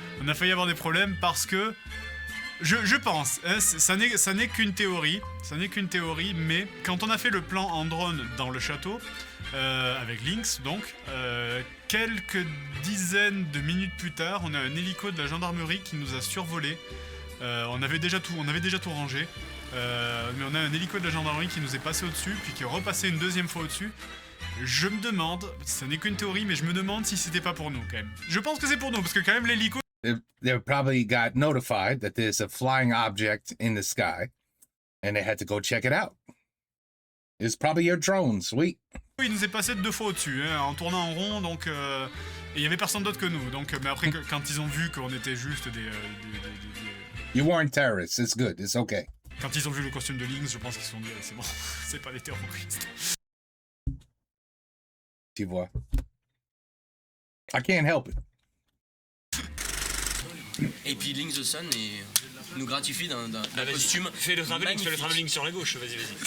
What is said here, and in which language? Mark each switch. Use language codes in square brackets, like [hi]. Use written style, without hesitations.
[fr] On a failli avoir des problèmes parce que je pense, hein, ça n'est qu'une théorie, mais quand on a fait le plan en drone dans le château, avec Lynx donc, quelques dizaines de minutes plus tard, on a un hélico de la gendarmerie qui nous a survolé. On avait déjà tout rangé, mais on a un hélico de la gendarmerie qui nous est passé au-dessus, puis qui est repassé une deuxième fois au-dessus. Je me demande, ça n'est qu'une théorie, mais je me demande si c'était pas pour nous quand même. Je pense que c'est pour nous, parce que quand même l'hélico... [en] They probably got notified that there's a flying object in the sky, and they had to go check it out. It's probably your drone, sweet. [fr] Il nous est passé 2 fois au-dessus, hein, en tournant en rond, donc... et il y avait personne d'autre que nous, donc... Mais après, quand ils ont vu qu'on était juste des... [en] You weren't terrorists, it's good, it's okay. [fr] Quand ils ont vu le costume de Lynx, je pense qu'ils se sont dit, c'est bon, c'est pas des terroristes. Tu vois. [en] I can't help it. [fr] Et puis Lynx the Sun nous gratifie d'un costume. Fais le travelling sur la gauche, vas-y.